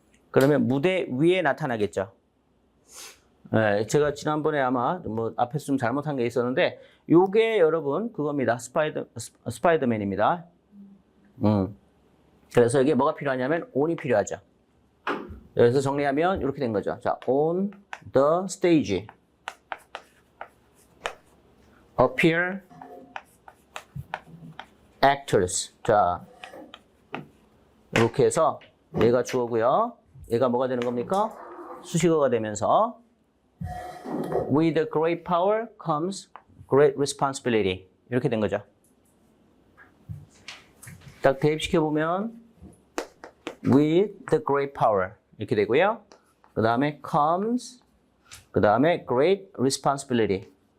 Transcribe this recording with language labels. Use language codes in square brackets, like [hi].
[ko] 그러면 무대 위에 나타나겠죠. 네, 제가 지난번에 아마 뭐 앞에서 좀 잘못한 게 있었는데, 요게 여러분 그겁니다. 스파이더맨입니다. 그래서 이게 뭐가 필요하냐면 on이 필요하죠. 여기서 정리하면 이렇게 된 거죠. 자, [en] on the stage appear actors. [ko] 자, 이렇게 해서 얘가 주어고요. 얘가 뭐가 되는 겁니까? 수식어가 되면서 [en] with great power comes great responsibility. [ko] 이렇게 된 거죠. 딱 대입시켜 보면 [en] with the great power [ko] 이렇게 되고요. 그 다음에 comes 그 다음에 great responsibility.